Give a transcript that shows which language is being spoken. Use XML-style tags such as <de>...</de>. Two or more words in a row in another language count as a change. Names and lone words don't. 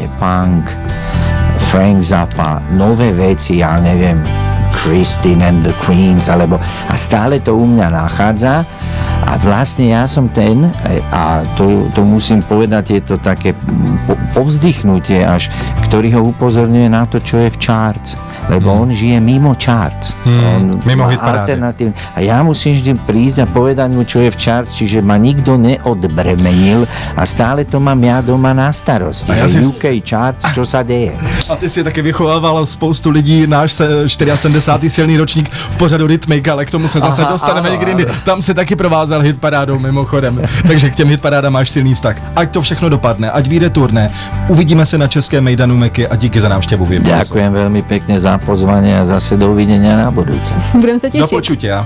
<sk>Punk, Frank Zappa, nové veci, ja neviem, Christine and the Queens, alebo a stále to u mňa nachádza A vlastne ja som ten, a to musím povedať, je to také povzdychnutie až, ktorý ho upozorňuje na to, čo je v charts. Lebo on žije mimo charts. Mimo hitparády. A ja musím vždy prísť a povedať mu, čo je v charts, čiže ma nikto neodbremenil a stále to mám ja doma na starosti. Že</sk> <en>UK charts,</en> <sk>čo sa deje.</sk> <cs>A ty si taky vychovával spoustu lidí, náš 74. silný ročník v pořadu Rytmik, ale k tomu se zase dostaneme někdy jindy. Tam se taky provázel hitparádou mimochodem. Takže k těm hitparádám máš silný vztah. Ať to všechno dopadne, ať vyjde turné. Uvidíme se na českém mejdanu Meky a díky za návštěvu.</cs> <sk>Ďakujem veľmi pekne za pozvanie a zase dovidenia na budúce. Budem sa tešiť. Do počutia.</sk>